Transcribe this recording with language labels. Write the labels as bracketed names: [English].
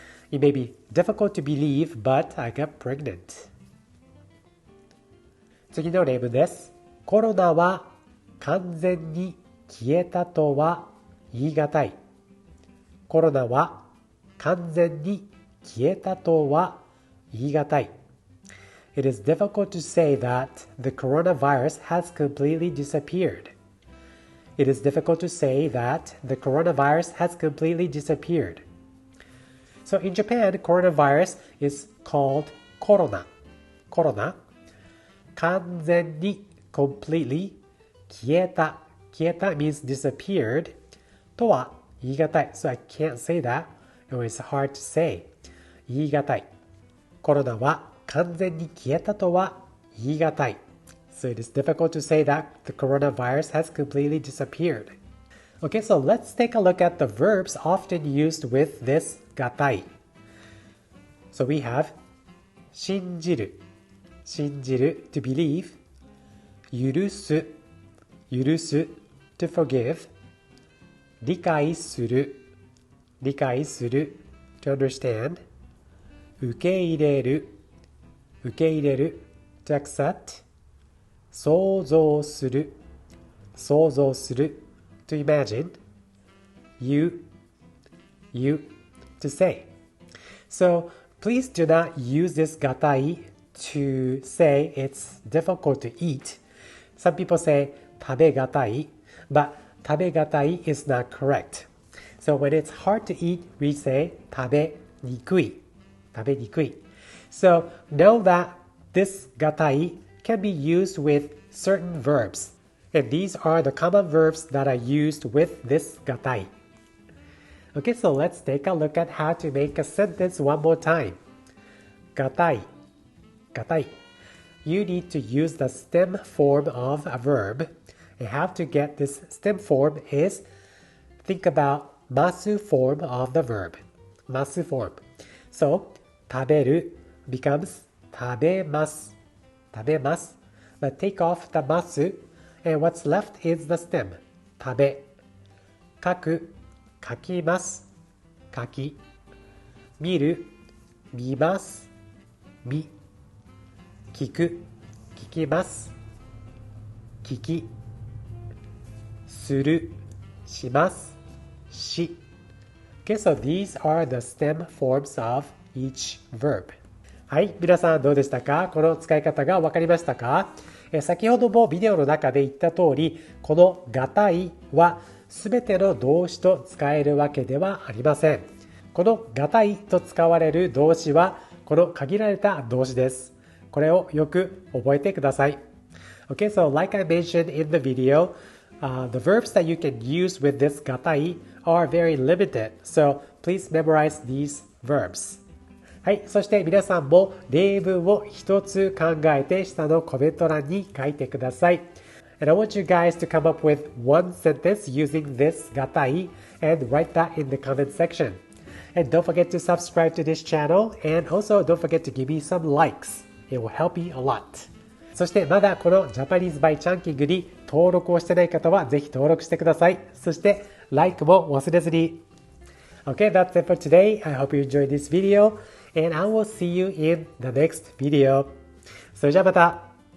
[English] It may be difficult to believe, but I got pregnant. [Japanese] 次の例文です。コロナは完全に消えたとは言いがたい。コロナは完全に消えたとは言いがたい。 [English] It is difficult to say that the coronavirus has completely disappeared. It is difficult to say that the coronavirus has completely disappeared. So in Japan, coronavirus is called corona. Corona. [Japanese] 完全に [English] completely [Japanese] 消えた 消えた [English] means disappeared [Japanese] とは言いがたい。 [English] So I can't say that. It's hard to say. 言いがたい。 [Japanese] コロナは完全に消えたとは言いがたい。 [English] So it is difficult to say that the coronavirus has completely disappeared. Okay, so let's take a look at the verbs often used with this がたい。 So we have 信じる。 信じる to believe. [Japanese] 許す。 [English] 許す to forgive. [Japanese] 理解する。 [English] 理解する to understand. [Japanese] 受け入れる。 [English] 受け入れる to accept. [Japanese] 想像する。 [English] 想像する to imagine. You to say. So please do not use this がたい to say it's difficult to eat. Some people say 食べがたい, but 食べがたい is not correct. So when it's hard to eat, we say 食べにくい. [Japanese] 食べにくい. [English] So know that this がたい can be used with certain verbs. And these are the common verbs that are used with this がたい. Okay, so let's take a look at how to make a sentence one more time. がたい。がたい。You need to use the stem form of a verb. And how to get this stem form is think about masu form of the verb. Masu form. So, 食べる becomes 食べます。 [Japanese] 食べます。 [English] But take off the masu and what's left is the stem. [Japanese] 食べ。書く。書きます。書き。見る。見ます。見。聞く。聞きます。聞き。する。します。し。 [English] Okay, so these are the stem forms of each verb. [Japanese] はい、皆さんどうでしたか？この使い方が分かりましたか？先ほどもビデオの中で言った通り、このがたいはすべての動詞と使えるわけではありません。このがたいと使われる動詞はこの限られた動詞です。これをよく覚えてください。 [English] Okay, so like I mentioned in the video, the verbs that you can use with this がたい are very limited. So please memorize these verbs. [Japanese] はい、そして皆さんも例文を一つ考えて下のコメント欄に書いてください。 [English] And I want you guys to come up with one sentence using this がたい and write that in the comment section. And don't forget to subscribe to this channel. And also don't forget to give me some likes. It will help me a lot. [Japanese] そしてまだこのジャパニーズバイチャンキングに登録をしてない方はぜひ登録してください。そして Like も忘れずに。 [English] Okay, that's it for today. I hope you enjoyed this video. And I will see you in the next video. [Japanese] それじゃあまた。